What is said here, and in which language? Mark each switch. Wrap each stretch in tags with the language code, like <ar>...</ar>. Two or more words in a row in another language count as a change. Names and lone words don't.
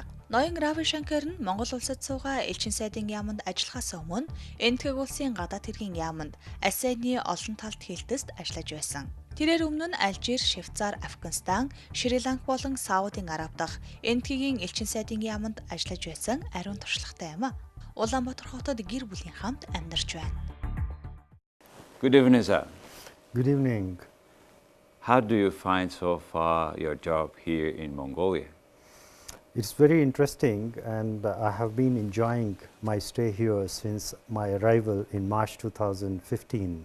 <mn>Ноён Рави Шанкер нь Монгол Улсад суугаа элчин сайдын яамд ажиллахаас өмнө Энэтхэг улсын гадаад хэргийн яамд ЭСЯ-ны олон талт хэлтэст ажиллаж байсан. Тэрээр өмнө нь Алжир, Швейцар, Афганистан, Шри-Ланк болон Саудын Араб дахь Энэтхэгийн элчин сайдын яамд ажиллаж байсан ариун туршлагатай юм. Улаанбаатар хотод гэр бүлийн хамт амьдарч байна.</mn> <en>Good evening, sir. Good evening. How do you find so far your job here in Mongolia? It's very interesting, and I have been enjoying my stay here since my arrival in March 2015.</en>